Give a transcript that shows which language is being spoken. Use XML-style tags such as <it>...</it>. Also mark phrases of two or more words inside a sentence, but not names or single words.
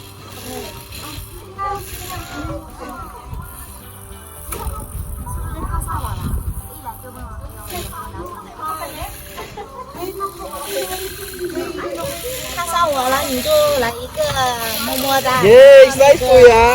<zh>看上我了，你就来一个么么哒，</zh> <tl>Yay! Excited po ya!</tl>